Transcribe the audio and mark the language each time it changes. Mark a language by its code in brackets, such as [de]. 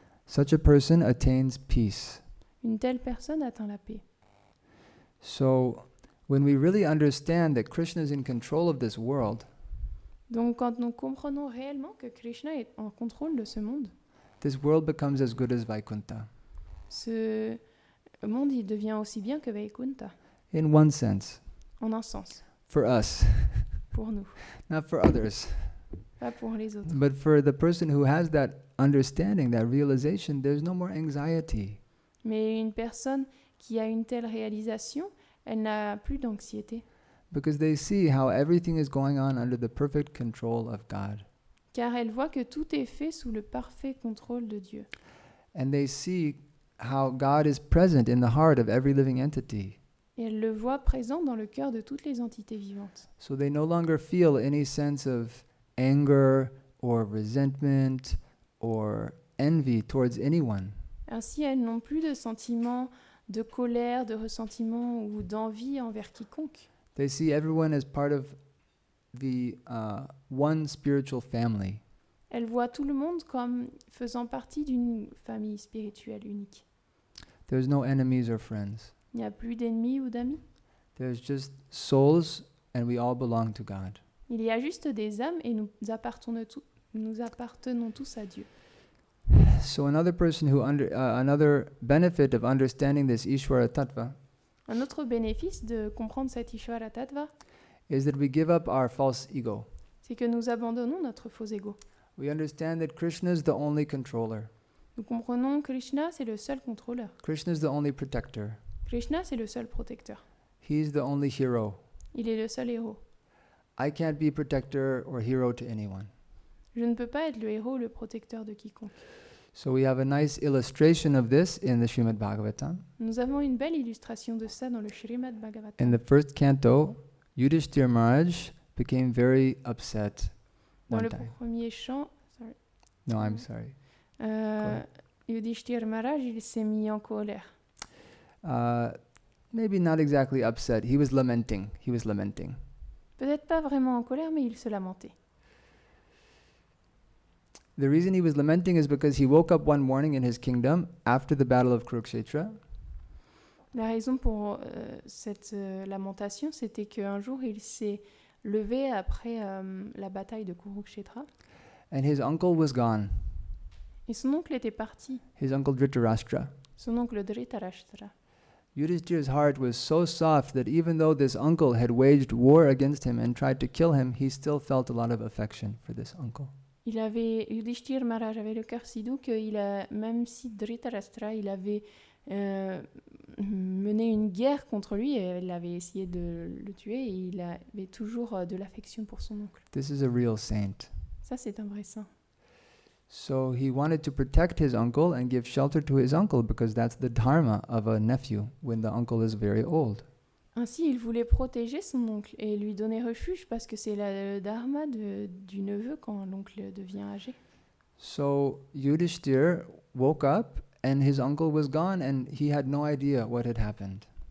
[en] such a person attains peace. [fr] une telle personne atteint la paix. [en] So, when we really understand that Krishna is in control of this world, [fr] Donc quand nous comprenons réellement que Krishna est en contrôle de ce monde, [en] this world becomes as good as Vaikuntha. [fr] ce monde il devient aussi bien que Vaikuntha, [en] In one sense, [fr] en un sens, [en] for us, [fr] pour nous, [en] not for others. [fr] pas pour les autres. [en] But for the person who has that understanding, that realization, there's no more anxiety. [fr] Mais une personne qui a une telle réalisation, elle n'a plus d'anxiété, [en] Because they see how everything is going on under the perfect control of God. [fr] car elle voit que tout est fait sous le parfait contrôle de Dieu. [en] And they see how God is present in the heart of every living entity. [fr] Et elle le voit présent dans le cœur de toutes les entités vivantes. [en] So they no longer feel any sense of anger or resentment or envy towards anyone. [fr] Ainsi, elles n'ont plus de sentiments de colère, de ressentiment ou d'envie envers quiconque. [en] They see everyone as part of the one spiritual family. [fr] Elles voient tout le monde comme faisant partie d'une famille spirituelle unique. [en] There's no enemies or friends. [fr] Il n'y a plus d'ennemis ou d'amis. [en] There's just souls and we all belong to God. [fr] Il y a juste des âmes et nous appartenons tous à Dieu. [en] So another person another benefit of understanding this Ishvara Tattva [fr] Un autre bénéfice de comprendre cet Ishvara Tattva, [en] is that we give up our false ego. [fr] c'est que nous abandonnons notre faux ego. [en] We understand that Krishna is the only controller. [fr] Nous comprenons que Krishna, c'est le seul contrôleur. [en] Krishna is the only protector. [fr] Krishna, c'est le seul protecteur. [en] He's the only hero. [fr] Il est le seul héros. [en] I can't be protector or hero to anyone. [fr] Je ne peux pas être le héros ou le protecteur de quiconque. [en] So we have a nice illustration of this in the Srimad Bhagavatam. [fr] Nous avons une belle illustration de ça dans le Srimad Bhagavatam. [en] In the first canto, Yudhishthira Maharaj became very upset [fr] Dans [en] one [fr] le [en] time. [fr] premier chant, [en] No, I'm sorry. [fr] Yudhishthira Maharaj, il s'est mis en colère. [en] Maybe not exactly upset. He was lamenting. [fr] Peut-être pas vraiment en colère, mais il se lamentait. [en] The reason he was lamenting is because he woke up one morning in his kingdom after the battle of Kurukshetra. [fr] La raison pour cette lamentation, c'était qu'un jour, il s'est levé après la bataille de Kurukshetra. [en] And his uncle was gone, [fr] Et son oncle était parti, [en] his uncle Dhritarashtra. [fr] son oncle Dhritarashtra. [en] Yudhishthira's heart was so soft that even though this uncle had waged war against him and tried to kill him, he still felt a lot of affection for this uncle. [fr] Yudhishthir Maharaj avait le cœur si doux même si Dhritarashtra, il avait mené une guerre contre lui et il avait essayé de le tuer, et il avait toujours de l'affection pour son oncle. [en] This is a real saint. [fr] Ça, c'est un vrai saint. [en] So he wanted to protect his uncle and give shelter to his uncle because that's the dharma of a nephew when the uncle is very old. [fr] Ainsi, il voulait protéger son oncle et lui donner refuge parce que c'est le dharma du neveu quand l'oncle devient âgé. [en] So Yudhishthir woke up and his uncle was gone and he had no idea what had happened.